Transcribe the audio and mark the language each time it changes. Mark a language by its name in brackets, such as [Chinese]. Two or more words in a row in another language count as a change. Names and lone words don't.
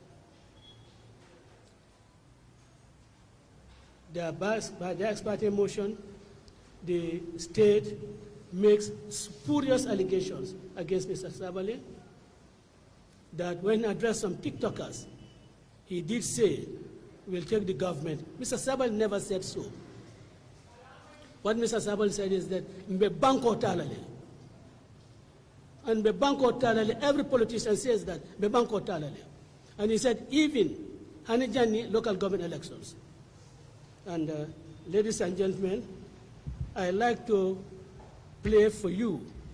[English] By the ex parte motion, the state makes spurious allegations against Mr. Sabally that when addressed some TikTokers, he did say, we'll take the government. Mr. Sabally never said so. What Mr. Sabally said is that, [Mandingo] Mbe banko talale. And Mbe banko talale, [English] every politician says that, [Mandingo] Mbe banko talale. [English] And he said, even Hanijani local government elections. And ladies and gentlemen, I'd like to play for you